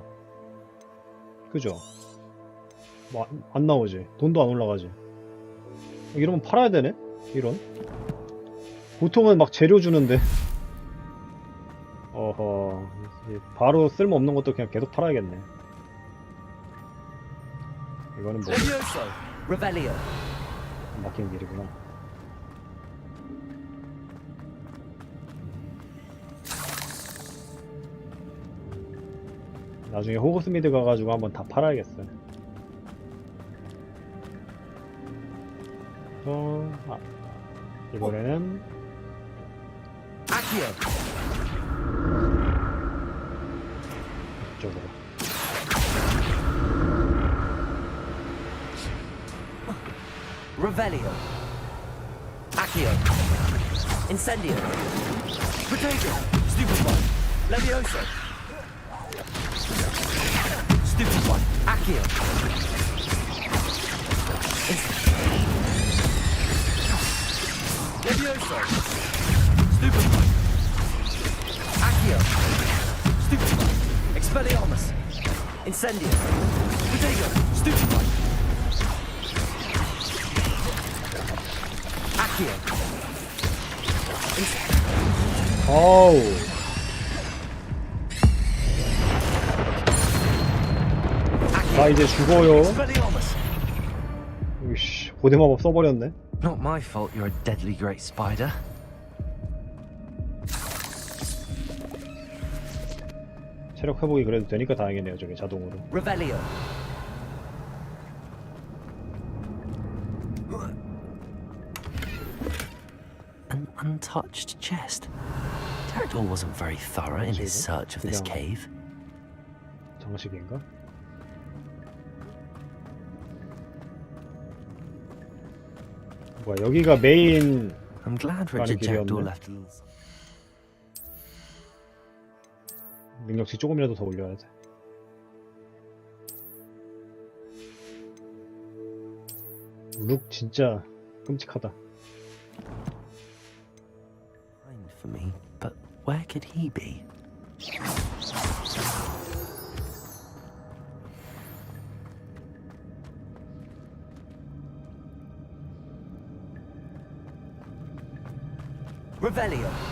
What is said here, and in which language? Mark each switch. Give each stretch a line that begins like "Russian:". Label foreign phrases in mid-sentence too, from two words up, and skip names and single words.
Korean: 그죠? 뭐 안 나오지. 돈도 안 올라가지. 이러면 팔아야 되네? 이런. 보통은 막 재료 주는데. 어허. 바로 쓸모없는 것도 그냥 계속 팔아야겠네. 이거는 뭐.
Latin: Levioso! Revelio!
Korean: 막힌 길이구나. 나중에 호그스미드 가가지고 한번 다 팔아야겠어요. 이번에는
Latin: Accio!
Korean: 이쪽으로.
Latin: Revelio! Accio! Incendio! Protego! Stupefy! Levioso! Stupefy! Accio! Levioso! Stupefy! Accio! Stupefy! Expelliarmus! Incendio! Protego! Stupefy! Accio!
Korean: 어우. 나 이제 죽어요. 으이씨, 고대 마법 써버렸네.
English: Not my fault you're a deadly great spider.
Korean: 체력 회복이 그래도 되니까 다행이네요. 저게 자동으로.
Latin: Revelio.
English: An untouched chest. Jackdaw wasn't very thorough in his search of this cave.
Korean: 장식인가? 뭐야, 여기가 메인
English: I'm glad
Korean: 가는
English: Richard Jackdaw
Korean: 길이었네.
English: left a little.
Korean: 능력치 조금이라도 더 올려야 돼. 룩 진짜 끔찍하다.
English: For me, but where could he be?
Latin: Revelio.